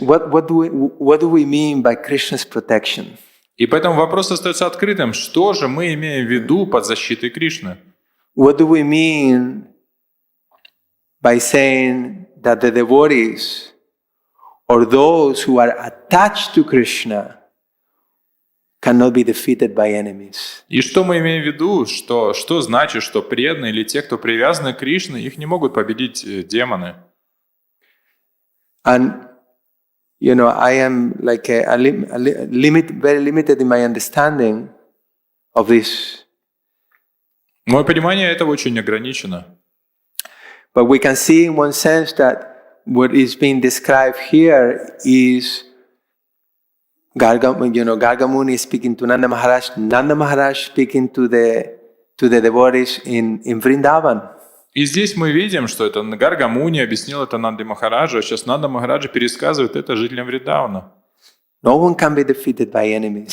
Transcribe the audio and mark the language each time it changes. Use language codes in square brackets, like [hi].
[en] What do we mean by Krishna's protection? [ru] И поэтому вопрос остается открытым. Что же мы имеем в виду под защитой Кришны? [en] What do we mean by saying that the devotees or those who are attached to Krishna cannot be defeated by enemies? [ru] И что мы имеем в виду? Что значит, что преданные или те, кто привязаны к Кришне, их не могут победить демоны? [en] And I am like very limited in my understanding of this. [ru] Мое понимание этого очень ограничено. [en] But we can see in one sense that what is being described here is Gargamuni speaking to Nanda Maharaj speaking to the devotees in Vrindavan. [ru] И здесь мы видим, что это Гаргамуни объяснил это Нанде Махараджу, а сейчас Нанда Махараджа пересказывает это жителям Вриндавана. [en] No one can be defeated by enemies.